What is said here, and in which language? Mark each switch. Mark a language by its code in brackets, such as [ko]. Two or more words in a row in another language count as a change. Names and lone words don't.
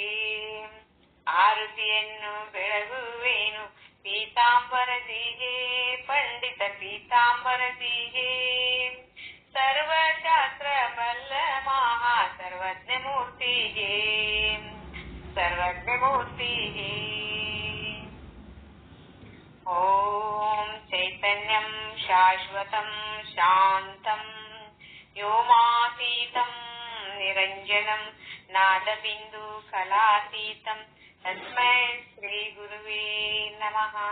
[kn] ಆರತಿಯನ್ನು ಬೆಳಗುವೇನು ಪೀತಾಂಬರದಿಗೆ, ಪಂಡಿತ ಪೀತಾಂಬರದಿಗೆ. ಸರ್ವಶಾಸ್ತ್ರ ಬಲ್ಲ ಮಹಾ ಸರ್ವಜ್ಞ ಮೂರ್ತಿಗೆ, ಸರ್ವಜ್ಞ ಮೂರ್ತಿಗೆ. [sa] ಓಂ ಚೈತನ್ಯಂ ಶಾಶ್ವತಂ ಶಾಂತಂ ವ್ಯೋಮಾತೀತಂ ನಿರಂಜನಂ ನಾದಬಿಂದು ಕಲಾತೀತಂ ತಸ್ಮೈ ಶ್ರೀ ಗುರುವೇ ನಮಃ.